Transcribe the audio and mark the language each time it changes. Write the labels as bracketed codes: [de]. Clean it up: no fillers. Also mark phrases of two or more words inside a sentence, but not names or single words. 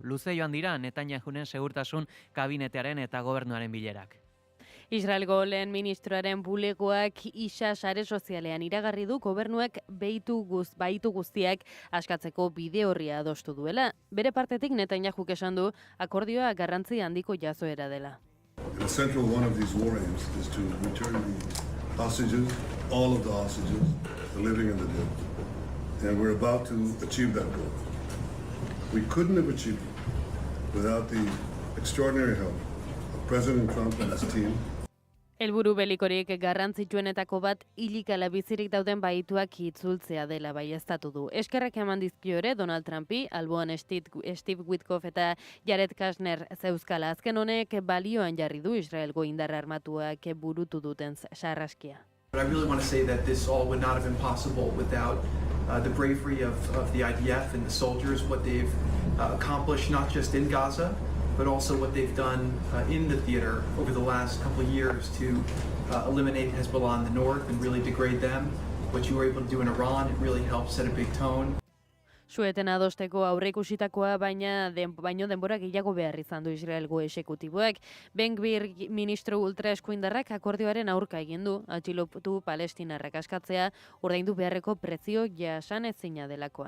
[eu] Luze joan dira Netanyahuren segurtasun kabinetearen eta gobernuaren bilerak. Israelgo lehen ministroaren bulegoak isa sare sozialean iragarri du gobernuak baitu guztiak askatzeko bide horria adostu duela. Bere partetik Netanyahuk esan du akordioa garrantzi handiko jazoera dela. [en] And the central one of these war aims is to return the hostages, all of the hostages, the living and the dead. And we're about to achieve that goal. We couldn't have achieved it without the extraordinary help of President Trump and his team. [eu] Helburu belikorik garrantzitsuenetako bat hilik ala bizirik dauden bahituak itzultzea dela baieztatu du. Eskerrak eman dizkio ere Donald Trumpi, alboan Steve Witkoff eta Jared Kushner zeuzkala. Azken honek balioan jarri du Israelgo indar armatuak burutu duten sarraskia. [en] But I really want to say that this all would not have been possible without the bravery of the IDF and the soldiers, what they've accomplished not just in Gaza, but also what they've done in the theater over the last couple of years to eliminate Hezbollah in the north and really degrade them. What you were able to do in Iran, it really helped set a big tone. [eu] Sueten adosteko aurreikusitakoa baino denbora gehiago behar izan du Israelgo esekutiboek. Ben-Gvir ministro ultraeskuindarrak akordioaren aurka egin du, atxilotu palestinarrak askatzea, ordaindu beharreko prezio jasanezina delakoan.